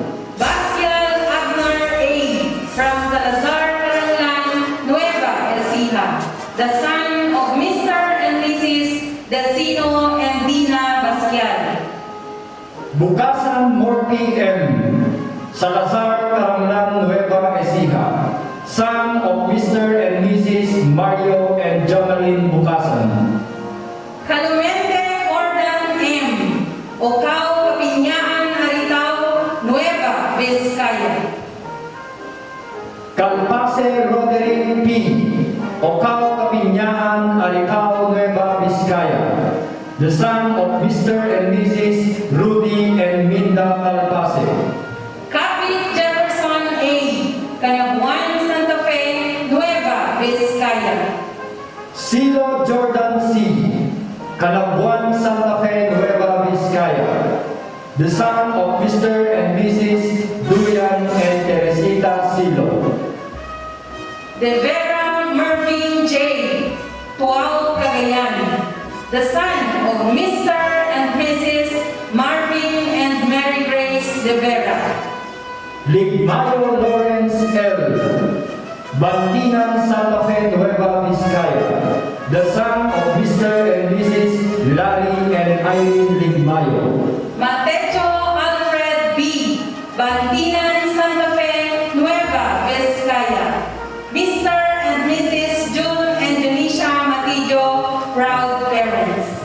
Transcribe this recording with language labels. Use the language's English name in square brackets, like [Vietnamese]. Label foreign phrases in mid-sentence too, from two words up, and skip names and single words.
[English] Bastian Agnar A. from Salazar, Canabuan, Nueva Ecija, the son of Mr. and Mrs. Gasino and Dina Basquiat. Bukasan Morty M. Salazar Caranglan Nueva Ecija, son of Mr. and Mrs. Mario and Jamalyn Bukasan. Calumente Ordan M. Ocao Kapinyaan Aritao, Nueva Vizcaya. Calpase Roderick P. Ocao Kapinyaan Aritao Nueva Vizcaya, the son of Mr. and Mrs. Rudy and Minda Calpase. Capit Jefferson A. Canabuan, Santa Fe, Nueva Vizcaya. Silo Jordan C. Canabuan, Santa Fe, Nueva Vizcaya, the son of Mr. and Mrs. Duyan and Teresita Silo. De Vera Mervyn J. Tuao Cagayan, the son of Mr. and Mrs. Marvin and Mary Grace De Vera. Ligmayo Lawrence L. Bantinan, Santa Fe, Nueva Vizcaya, the son of Mr. and Mrs. Larry and Irene Ligmayo. Matecho Alfred B. Bantinan, Santa Fe, Nueva Vizcaya. Mr. and Mrs. June and Janisha Matillo, proud parents.